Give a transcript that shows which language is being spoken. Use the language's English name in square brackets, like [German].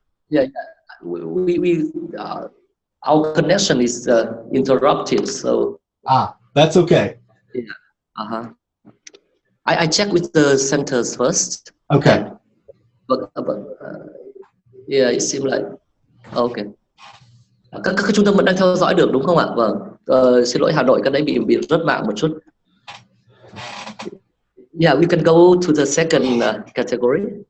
[English] Yeah, we our connection is interrupted. So that's okay. Yeah. I check with the centers first. Okay. But yeah, it seems like okay. [Vietnamese] Các trung tâm vẫn đang theo dõi được đúng không ạ? Vâng. Xin lỗi Hà Nội, cái đấy bị rớt mạng một chút. [English] Yeah, we can go to the second category.